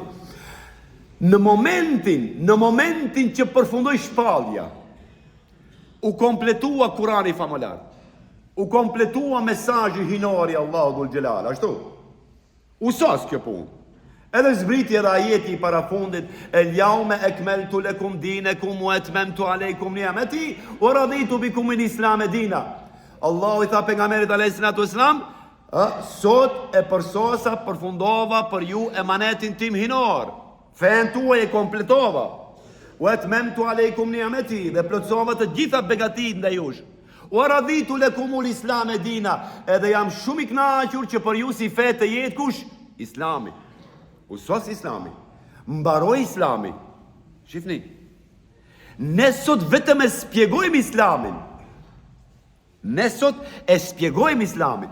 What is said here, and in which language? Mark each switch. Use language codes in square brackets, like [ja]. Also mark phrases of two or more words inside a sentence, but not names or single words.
[sq] Në momentin që përfundoi shpallja, u kompletua Kurani famullar. U kompletua mesazhi hinor i Allahut dhul xhelal, ashtu. U sos kjo punë. Edhe zbriti edhe ajeti i parafundit, [ar] اليوم أكملت لكم دينكم وأتممت عليكم نعمتي ورضيت بكم الإسلام دينا. [sq] Allahu i tha pejgamberit [ar] عليه الصلاة والسلام, [sq] sot e përsosa, përfundova për ju emanetin tim hinor. Fen tuaj e kompletova. [ar] وأتممت عليكم نعمتي, [sq] dhe plotësova të gjitha begatit ndaj jush. [ar] ورضيت لكم الإسلام دينا, [sq] edhe jam shumë i kënaqur që për ju si fe të jetë kush? Islami. Usos Islami. Mbaroj Islami. Shifni. Ne sot vetëm e spjegojmë Islamin. Ne sot e spjegojmë Islamin.